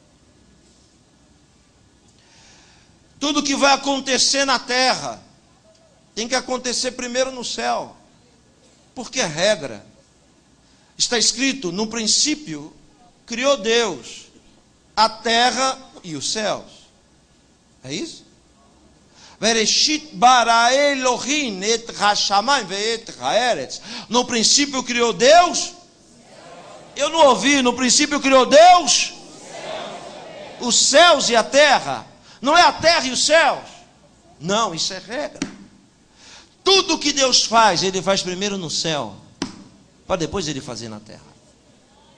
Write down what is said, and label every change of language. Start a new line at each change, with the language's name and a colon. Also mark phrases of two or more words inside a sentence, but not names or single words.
Portuguese: Tudo que vai acontecer na terra tem que acontecer primeiro no céu. Porque é regra. Está escrito: no princípio criou Deus a terra e os céus. É isso?
Hebrew: בראשית ברא אלהים את השמים ואת הארץ.
Portuguese: No princípio criou Deus. Eu não ouvi. No princípio criou Deus os céus e a terra. Não é a terra e os céus. Não, isso é regra. Tudo que Deus faz, ele faz primeiro no céu, para depois ele fazer na terra.